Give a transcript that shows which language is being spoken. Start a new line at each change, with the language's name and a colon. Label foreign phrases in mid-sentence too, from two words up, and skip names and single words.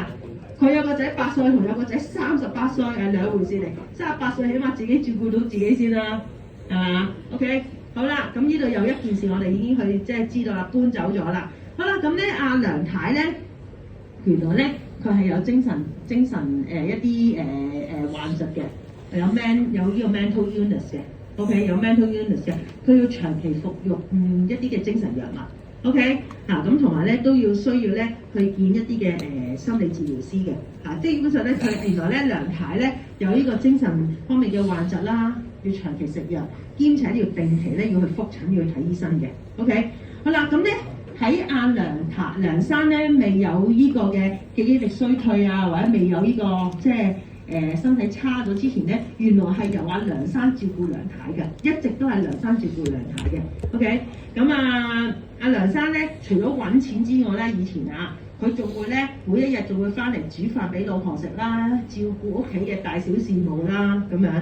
Cantonese: 佢有個仔8歲同有個仔38歲係兩回事嚟，38歲起碼自己照顧到自己先啦，係嘛 ？OK。好啦，咁呢度有一件事我哋已經去即係知道啦，搬走咗啦。好啦，咁咧阿梁太咧，原來咧佢係有精神一啲患疾嘅，有呢個
English: mental illness
Cantonese: 嘅 ，OK 有
English: mental illness
Cantonese: 嘅，佢要長期服用一啲嘅精神藥物 ，OK 咁同埋咧都要需要咧去見一啲嘅心理治療師嘅，即係基本上咧佢原來咧梁太咧有呢個精神方面嘅患疾啦。要長期食藥，兼且要定期咧要去覆診，要去睇醫生嘅。OK， 好啦，咁咧喺梁生咧未有呢個嘅記憶力衰退啊，或者未有呢個即係身體差咗之前咧，原來係由阿梁生照顧梁太嘅，一直都係梁生照顧梁太嘅。OK， 咁阿梁生咧除咗揾錢之外咧，以前佢仲會咧每一日仲會翻嚟煮飯俾老婆食啦，照顧屋企嘅大小事務啦咁樣。